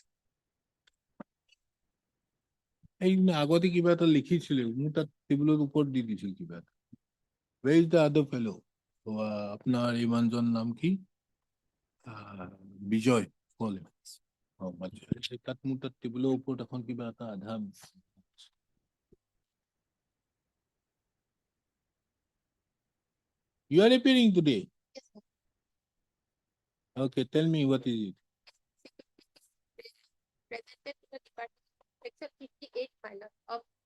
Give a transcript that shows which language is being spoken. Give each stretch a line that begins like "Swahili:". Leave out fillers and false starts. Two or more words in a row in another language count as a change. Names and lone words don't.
Assamese: এই আগতে কিবা এটা লিখিছিল মোৰ তাত টেবুলৰ ওপৰত দি দিছিল কিবা এটা
English: where is the other fellow
Assamese: আপোনাৰ এই মানুহজন নাম কি বিজয় কলে তাত মোৰ তাত টেবুলৰ ওপৰত এখন কিবা এটা আধা
English: You are appearing today? Yes, sir. Okay, tell me what is it? Presented to the department, section 58 minor of